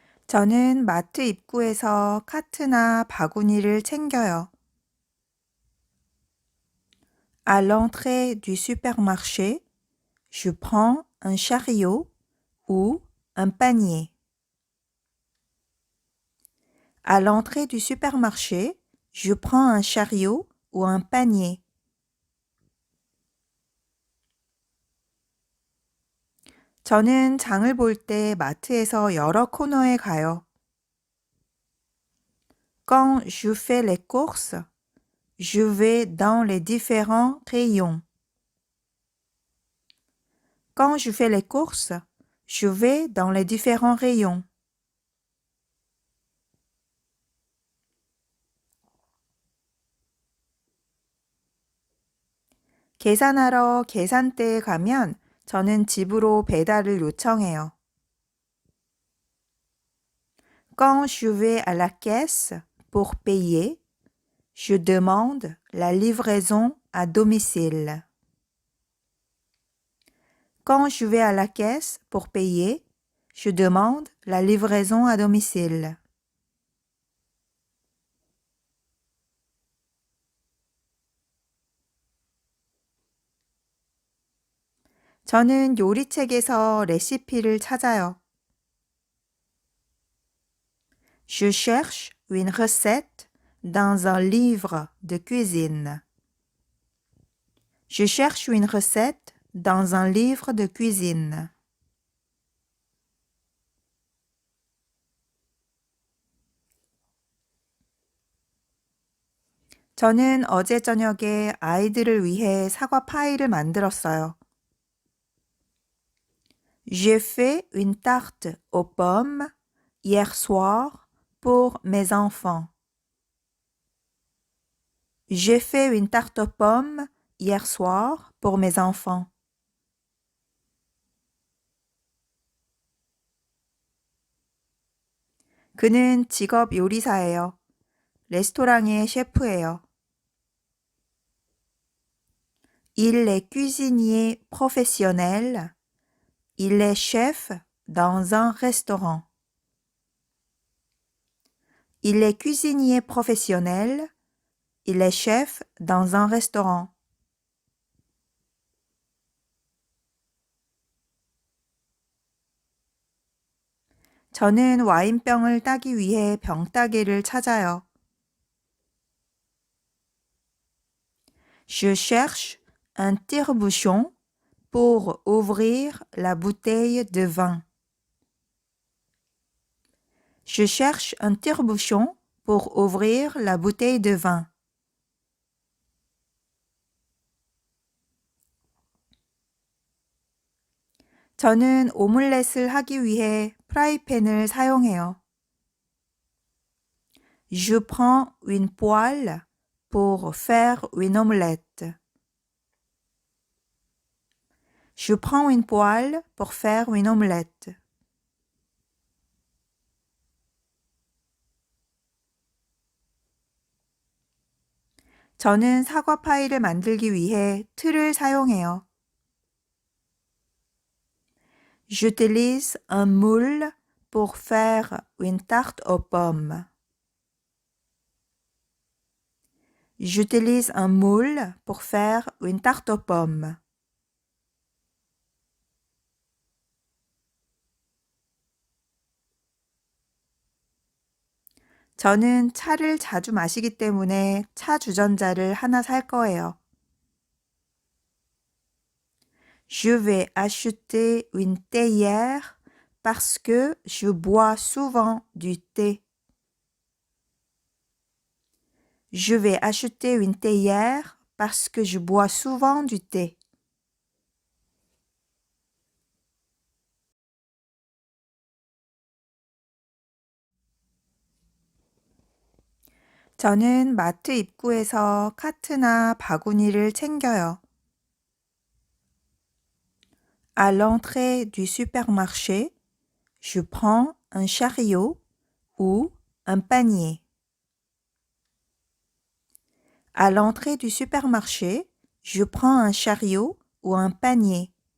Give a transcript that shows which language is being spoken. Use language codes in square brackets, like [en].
[ko] 저는 마트 입구에서 카트나 바구니를 챙겨요. [fr] À l'entrée du supermarché, je prends un chariot ou un panier. À l'entrée du supermarché, je prends un chariot ou un panier. [ko] 저는 장을 볼 때 마트에서 여러 코너에 가요. [fr] Quand je fais les courses, je vais dans les différents rayons. Quand je fais les courses, je vais dans les différents rayons. [ko] 계산하러 계산대에 가면 저는 집으로 배달을 요청해요. [fr] Quand je vais à la caisse pour payer, je demande la livraison à domicile. Quand je vais à la caisse pour payer, je demande la livraison à domicile. [ko] 저는 요리책에서 레시피를 찾아요. [fr] Je cherche une recette dans un livre de cuisine. Je cherche une recette dans un livre de cuisine. [ko] 저는 어제 저녁에 아이들을 위해 사과 파이를 만들었어요. [fr] J'ai fait une tarte aux pommes hier soir pour mes enfants. J'ai fait une tarte aux pommes hier soir pour mes enfants. [ko] 그는 직업 요리사예요. 레스토랑의 셰프예요. [fr] Il est cuisinier professionnel. Il est chef dans un restaurant. Il est cuisinier professionnel. Il est chef dans un restaurant. [ko] 저는 와인병을 따기 위해 병따개를 찾아요. [fr] Je cherche un tire-bouchon pour ouvrir la bouteille de vin. Je cherche un tire-bouchon pour ouvrir la bouteille de vin. [ko] 저는 오믈렛을 하기 위해 프라이팬을 사용해요. [fr] Je prends une poêle pour faire une omelette. Je prends une poêle pour faire une omelette. [ko] 저는 사과 파이를 만들기 위해 틀을 사용해요. [fr] J'utilise un moule pour faire une tarte aux pommes. J'utilise un moule pour faire une tarte aux pommes. [ko] 저는 차를 자주 마시기 때문에 차 주전자를 하나 살 거예요. [fr] Je vais acheter une théière parce que je bois souvent du thé. Je vais acheter une théière parce que je bois souvent du thé. [ko] 저는 마트 입구에서 카트나 바구니를 챙겨요. [fr] À l'entrée du supermarché, je prends un chariot ou un panier. À l'entrée du supermarché, je prends un chariot ou un panier.